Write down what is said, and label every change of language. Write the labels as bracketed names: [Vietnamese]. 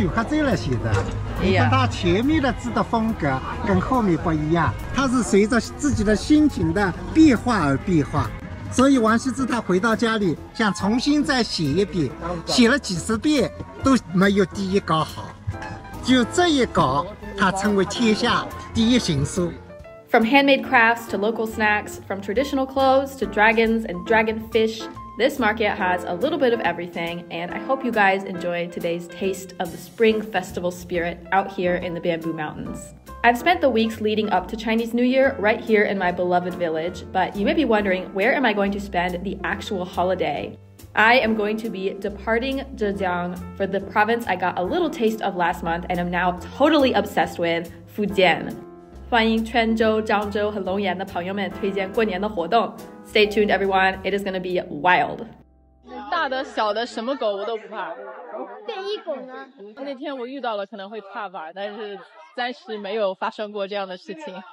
[Chinese] 酒喝醉了写的，你看他前面的字的风格跟后面不一样，他是随着自己的心情的变化而变化。所以王羲之他回到家里，想重新再写一遍，写了几十遍都没有第一稿好，就这一稿，他成为天下第一行书。 [English] From handmade crafts to local snacks, from traditional clothes to dragons and dragonfish, this market has a little bit of everything, and I hope you guys enjoyed today's taste of the spring festival spirit out here in the Bamboo Mountains. I've spent the weeks leading up to Chinese New Year right here in my beloved village, but you may be wondering, where am I going to spend the actual holiday? I am going to be departing Zhejiang for the province I got a little taste of last month and am now totally obsessed with, Fujian. [Chinese] 欢迎泉州、漳州和龙岩的朋友们推荐过年的活动。 [English] Stay tuned, everyone. It is going to be wild. [Chinese] 大的、小的，什么狗我都不怕。变异狗呢？那天我遇到了，可能会怕吧，但是暂时没有发生过这样的事情。